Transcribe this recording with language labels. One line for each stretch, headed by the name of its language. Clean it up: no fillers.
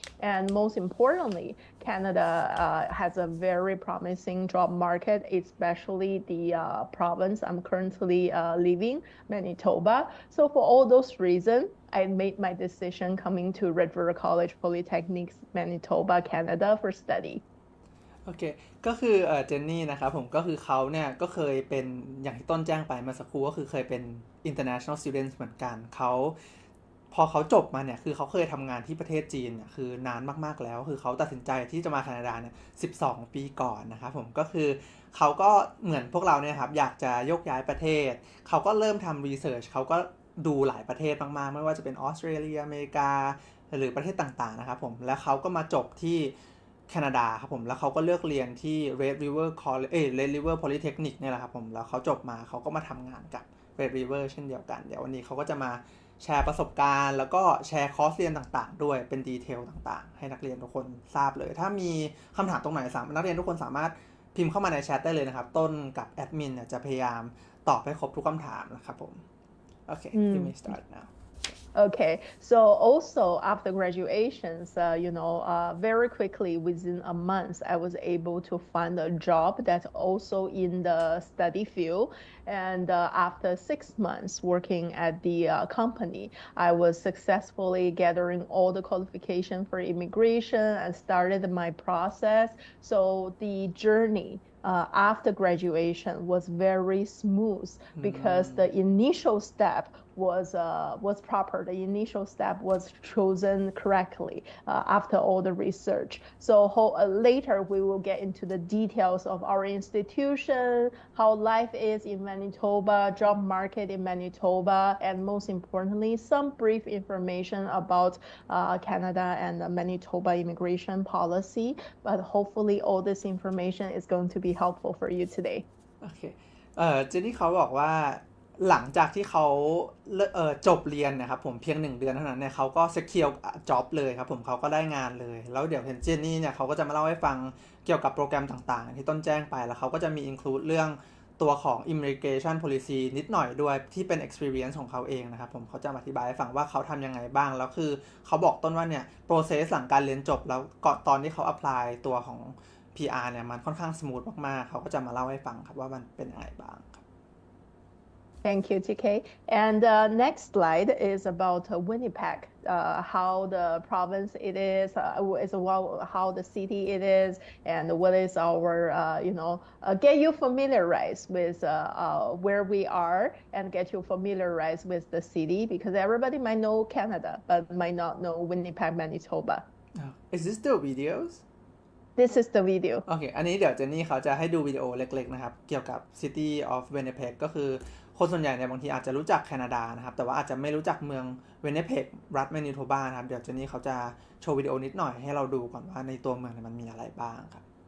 English: And most importantly, Canada has a very promising job market, especially the province I'm currently living, Manitoba. So for all those reasons, I made my decision coming to Red River College Polytechnic, Manitoba, Canada for study.
Thai: โอเคก็คือเจนนี่นะครับผมก็คือเขาเนี่ยก็เคยเป็นอย่างที่ต้นแจ้งไปเมื่อสักครู่ก็คือเคยเป็น
English: international student
Thai: เหมือนกันเขาพอเขาจบมาเนี่ยคือเขาเคยทำงานที่ประเทศจีนเนี่ยคือนานมากๆแล้วคือเขาตัดสินใจที่จะมาแคนาดาเนี่ย12 ปีก่อนนะครับผมก็คือเขาก็เหมือนพวกเราเนี่ยครับอยากจะยกย้ายประเทศเขาก็เริ่มทำรีเสิร์ชเขาก็ดูหลายประเทศมากๆไม่ว่าจะเป็นออสเตรเลียอเมริกาหรือประเทศต่างๆนะครับผมแล้วเขาก็มาจบที่ แคนาดาครับผมแล้วเขาก็เลือกเรียนที่ Red River College Red River Polytechnic เนี่ยแหละครับผมแล้วเขาจบมาเขาก็มาทำงานกับ Red River เช่นเดียวกันเดี๋ยววันนี้เขาก็จะมาแชร์ประสบการณ์แล้วก็แชร์คอร์สเรียนต่างๆด้วยเป็นดีเทลต่างๆให้นักเรียนทุกคนทราบเลยถ้ามีคำถามตรงไหนนักเรียนทุกคนสามารถ พิมพ์เข้ามาในแชทได้เลยนะครับต้นกับแอดมินเนี่ยจะพยายามตอบให้ครบทุกคำถามนะครับผมโอเค
English: you may start now Okay, so also after graduations, very quickly within a month, I was able to find a job that's also in the study field. And after 6 months working at the company, I was successfully gathering all the qualification for immigration and started my process. So the journey after graduation was very smooth because the initial step was proper. The initial step was chosen correctly after all the research. So later we will get into the details of our institution, how life is in Manitoba, job market in Manitoba, and most importantly, some brief information about Canada and the Manitoba immigration policy. But hopefully all this information is going to be helpful for you today.
Thai: โอเคเจนนี่เขาบอกว่าหลังจากที่เขาจบเรียนนะครับผมเพียง1 เดือนเท่านั้นเนี่ยเขาก็
English: secure job
Thai: เลยครับผมเขาก็ได้งานเลยแล้วเดี๋ยวเห็นเจนนี่เนี่ยเขาก็จะมาเล่าให้ฟังเกี่ยวกับโปรแกรมต่างๆที่ต้นแจ้งไปแล้วเขาก็จะมี
English: include
Thai: เรื่อง ตัวของ
English: immigration policy
Thai: นิดหน่อยด้วยที่เป็น
English: experience
Thai: ของเขาเองนะครับผมเขาจะอธิบายให้ฟังว่าเขาทำยังไงบ้างแล้วคือเขาบอกต้นว่าเนี่ย
English: process
Thai: หลังการเรียนจบแล้วก่อนตอนที่เขา
English: apply
Thai: ตัวของ PR เนี่ยมันค่อนข้าง
English: smooth
Thai: มากๆเขาก็จะมาเล่าให้ฟังครับว่ามันเป็นยังไงบ้างครับ
English: Thank you, TK. And next slide is about Winnipeg, how the province it is well, how the city it is, and what is our, get you familiarized with where we are and get you familiarized with the city because everybody might know Canada, but might not know Winnipeg, Manitoba. Is this the videos? This is the video.
Thai: โอเค อันนี้เดี๋ยวเจนนี่เขาจะให้ดูวิดีโอเล็กๆนะครับเกี่ยวกับ City of Winnipeg ก็คือคนส่วนใหญ่เนี่ยบางทีอาจจะรู้จักแคนาดานะครับแต่ว่าอาจจะไม่รู้จักเมือง Winnipeg รัฐ Manitoba นะครับเดี๋ยวเจนนี่เขาจะโชว์วิดีโอนิดหน่อยให้เราดูก่อนว่าในตัวเมืองเนี่ยมันมีอะไรบ้างครับ